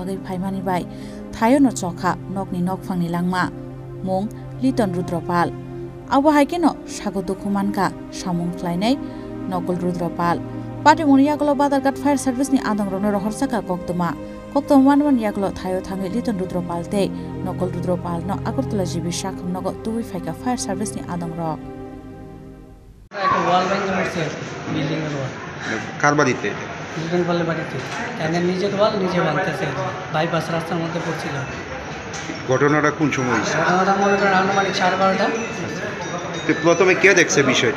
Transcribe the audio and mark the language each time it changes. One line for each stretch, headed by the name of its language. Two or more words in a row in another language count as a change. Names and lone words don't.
Kok Borok: agai faimani bai thayo no chokha nokni nokphangni langma mung Liton Rudropal abo haikeno sago dokuman ka samung khlainai Nokul Rudropal Patimung Yaglo Badargat Fire Service ni adang rono rohorsaka koktoma manman Yaglo thayo thangi Liton Rudropal te Nokul Rudropal no Agartala jibi shakham nogo tuwi faika Fire Service ni adang rok
Bangla: একটা ওয়াল ভেঙে পড়ছে বিল্ডিং এর ওয়াল কার বাড়িতে লিটন পালের বাড়িতে এখানে নিজের ওয়াল নিজে ভাঙতেছে বাইপাস রাস্তার মধ্যে পড়ছিল ঘটনাটা কোন সময় হয়েছে ঘটনাটা মনে করেন আনুমানিক 12:30 তো প্রথমে কে দেখছে বিষয়টা